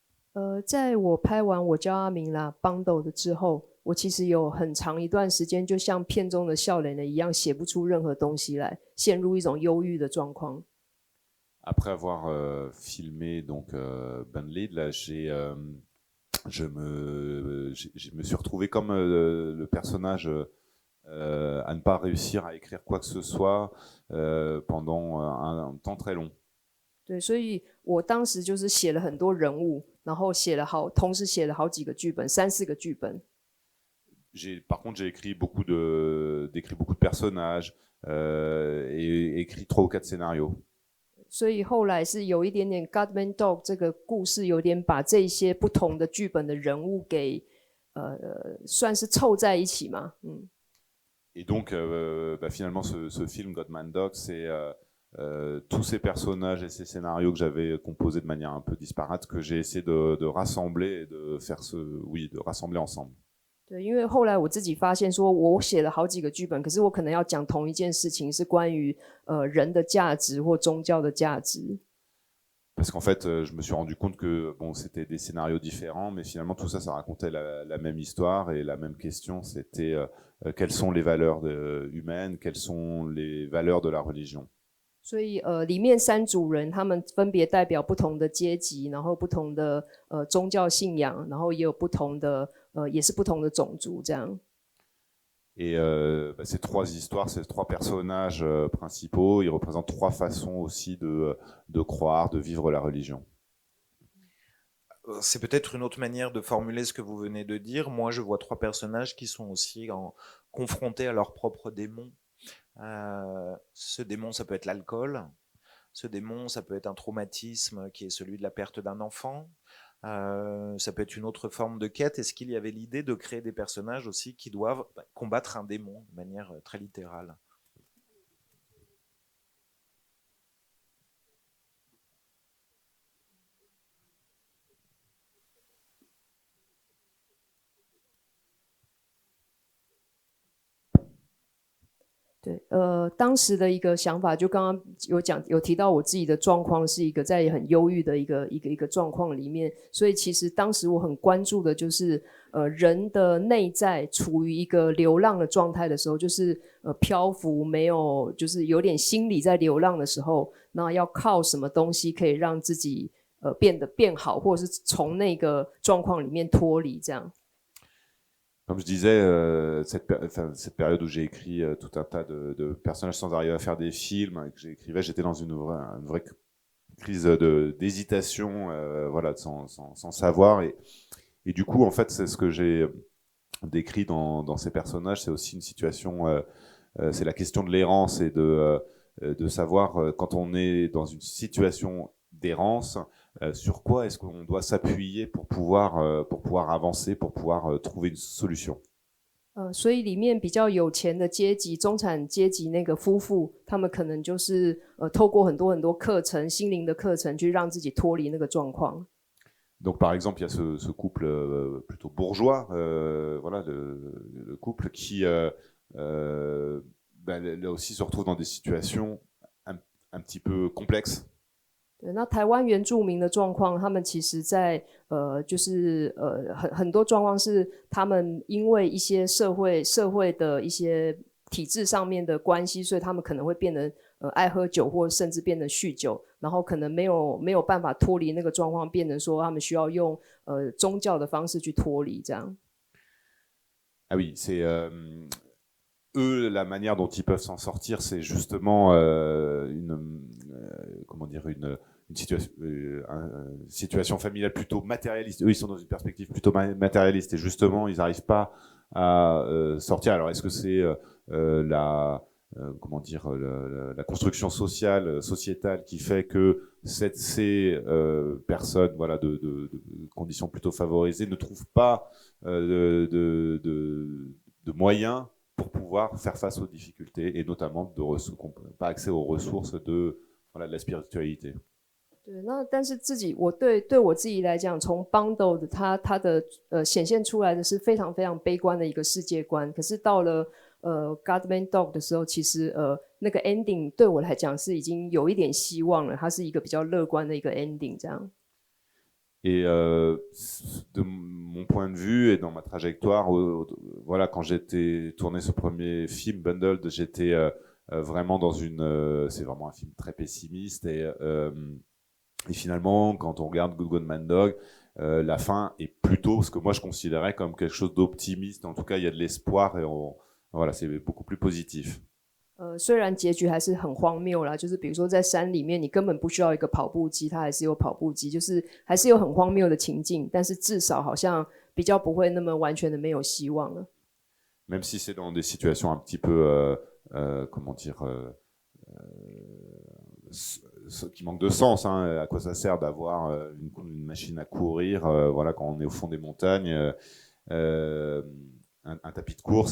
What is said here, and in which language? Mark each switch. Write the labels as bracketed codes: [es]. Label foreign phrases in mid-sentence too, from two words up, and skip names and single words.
[zh] 在我拍完我叫阿明啦 Bundle 的之后，我其实有很长一段时间，就像片中的笑脸的一样，写不出任何东西来，陷入一种忧郁的状况。 [fr] Après avoir filmé donc Ben Lead, là, je me suis retrouvé comme le personnage à ne pas réussir à écrire quoi que ce soit pendant un temps très long. [zh] 对，所以我当时就是写了很多人物，然后同时写了好几个剧本，3、4个剧本。 [fr] Par contre, j'ai écrit beaucoup de personnages et écrit 3 ou 4 scénarios. [zh] 所以后来是有一点点 Godman Dog 这个故事有点把这些不同的剧本的人物给算是凑在一起嘛， [fr] Et donc, finalement, ce film Godman Dog, c'est tous ces personnages et ces scénarios que j'avais composés de manière un peu disparate que j'ai essayé de rassembler et de faire de rassembler ensemble. [zh] 对，因为后来我自己发现说，我写了好几个剧本，可是我可能要讲同一件事情，是关于人的价值或宗教的价值。 [fr] Parce qu'en fait, je me suis rendu compte que bon, c'était des scénarios différents, mais finalement tout ça, ça racontait la même histoire et la même question. C'était quelles sont les valeurs humaines, quelles sont les valeurs de la religion. [zh] 所以里面3组人，他们分别代表不同的阶级，然后不同的宗教信仰，然后也有不同的也是不同的种族这样。 [fr] Et ces 3 histoires, ces 3 personnages principaux, ils représentent 3 façons aussi de croire, de vivre la religion. C'est peut-être une autre manière de formuler ce que vous venez de dire. Moi, je vois 3 personnages qui sont aussi confrontés à leurs propres démons. Ce démon, ça peut être l'alcool. Ce démon, ça peut être un traumatisme qui est celui de la perte d'un enfant. Ça peut être une autre forme de quête. Est-ce qu'il y avait l'idée de créer des personnages aussi qui doivent combattre un démon de manière très littérale? [zh] 对，当时的一个想法，就刚刚有提到我自己的状况是一个在很忧郁的一个状况里面，所以其实当时我很关注的就是人的内在处于一个流浪的状态的时候，就是漂浮，没有就是有点心理在流浪的时候，那要靠什么东西可以让自己变好，或者是从那个状况里面脱离这样。 [fr] Comme je disais, cette période où j'ai écrit tout un tas de personnages sans arriver à faire des films, et que j'écrivais, j'étais dans une vraie crise d'hésitation, voilà, sans savoir. Et du coup, en fait, c'est ce que j'ai décrit dans ces personnages, c'est aussi une situation, c'est la question de l'errance et de savoir quand on est dans une situation d'errance, sur quoi est-ce qu'on doit s'appuyer pour pouvoir avancer, pour pouvoir trouver une solution. [zh] 所以里面比较有钱的阶级、中产阶级那个夫妇，他们可能就是透过很多课程、心灵的课程，去让自己脱离那个状况。 [fr] Donc par exemple, il y a ce couple plutôt bourgeois, voilà, le couple qui là aussi se retrouve dans des situations un petit peu complexes. [zh] 对，那台湾原住民的状况，他们其实在就是很多状况是他们因为一些社会的一些体制上面的关系，所以他们可能会变得爱喝酒，或甚至变得酗酒，然后可能没有办法脱离那个状况，变成说他们需要用宗教的方式去脱离这样。 [fr] Ah oui, c'est eux, la manière dont ils peuvent s'en sortir, c'est justement une situation familiale plutôt matérialiste. Eux, ils sont dans une perspective plutôt matérialiste et justement, ils n'arrivent pas à sortir. Alors, est-ce que c'est la construction sociétale qui fait que ces personnes, voilà, de conditions plutôt favorisées ne trouvent pas de moyens pour pouvoir faire face aux difficultés et notamment pas accès aux ressources de la spiritualité. [zh] 对，那但是我对我自己来讲，从 Bundle 的它的显现出来的是非常非常悲观的一个世界观，可是到了Godman Dog 的时候，其实那个 ending 对我来讲是已经有一点希望了，它是一个比较乐观的一个 ending 这样。 [fr] Et de mon point de vue et dans ma trajectoire, voilà, quand j'étais tourné ce premier film, Bundled, j'étais vraiment dans c'est vraiment un film très pessimiste et finalement, quand on regarde Good God Man Dog, la fin est plutôt ce que moi je considérais comme quelque chose d'optimiste. En tout cas, il y a de l'espoir et voilà, c'est beaucoup plus positif. [zh] 虽然结局还是很荒谬啦，就是比如说在山里面，你根本不需要一个跑步机，它还是有跑步机，就是还是有很荒谬的情境，但是至少好像比较不会那么完全的没有希望了。 [fr] Même si c'est dans des situations un petit peu, comment dire, qui manquent de sens, hein, à quoi ça sert d'avoir une machine à courir, voilà, quand on est au fond des montagnes, un tapis de course.